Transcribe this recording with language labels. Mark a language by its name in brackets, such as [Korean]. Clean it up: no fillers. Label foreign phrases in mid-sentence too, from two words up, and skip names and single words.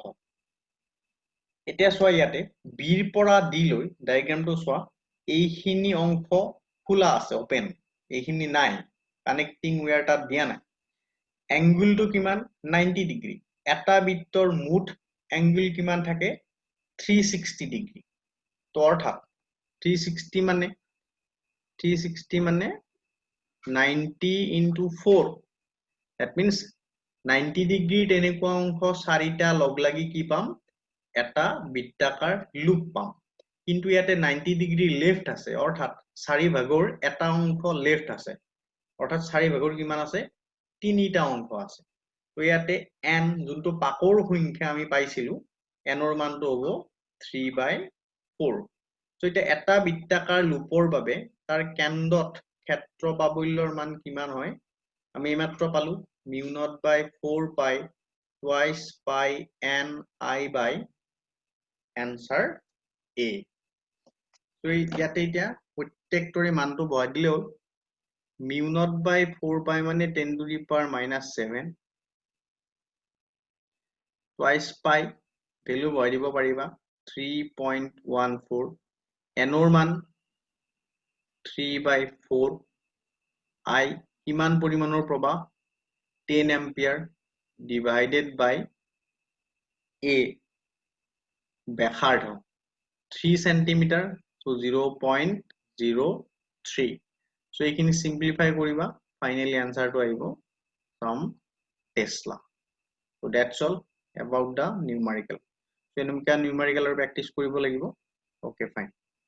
[Assamese] এতিয়া চোৱা ইয়াতে বিৰ পৰা ডি লৈ ডায়াগ্ৰামটো চোৱা, এইখিনি অংশ খোলা আছে ওপেন, এইখিনি নাই, [English] connecting wire [Assamese] তাত দিয়া নাই। এংগলটো কিমান 90 ডিগ্ৰী। এটা বৃত্তৰ মুঠ এংগল কিমান থাকে 360 ডিগ্ৰী। তো অৰ্থাৎ 360 মানে [English] 90 into 4, that means 90 [Assamese] ডিগ্ৰী তেনেকুৱা অংশ চাৰিটা লগ লাগি কি পাম এটা বৃত্তাকাৰ লুপ পাম। কিন্তু ইয়াতে 90 ডিগ্ৰী লেফট আছে, অৰ্থাৎ চাৰি ভাগৰ এটা অংশ লেফট আছে, অৰ্থাৎ চাৰি ভাগৰ কিমান আছে তিনিটা অংশ আছে। তো ইয়াতে n যোনটো পাকৰ সংখ্যা আমি পাইছিলো n ৰ মানটো হ'ব 3/4। তো এটা বৃত্তাকাৰ লুপৰ বাবে তাৰ কেন্দ্ৰত ক্ষেত্ৰ বাবল্যৰ মান কিমান হয় আমি এইমাত্ৰ পালো [English] mu naught by 4 pi twice pi n I by answer A। [Assamese] তো ইয়াতে এতিয়া প্ৰত্যেকটোৰে মানটো বহাই দিলে হ'ল। [English] mu naught by 4 pi মানে 10 to the power -7 twice pi [Assamese] ভ্যালু বহাই দিব পাৰিবা 3.14, n ৰ মান 3/4, I কিমান পৰিমাণৰ প্ৰবাহ 10 এম্পিয়াৰ [English] divided by [Assamese] A ব্যাসাৰ্ধ 3 সেন্টিমিটাৰ, so 0.03। so এইখিনি সিম্পলিফাই কৰিবা, ফাইনালি আনসাৰটো আহিব from Tesla। [English] so that's all about the numerical। [Assamese] so এনেকুৱা numerical প্ৰেক্টিস কৰিব লাগিব। [English] okay fine।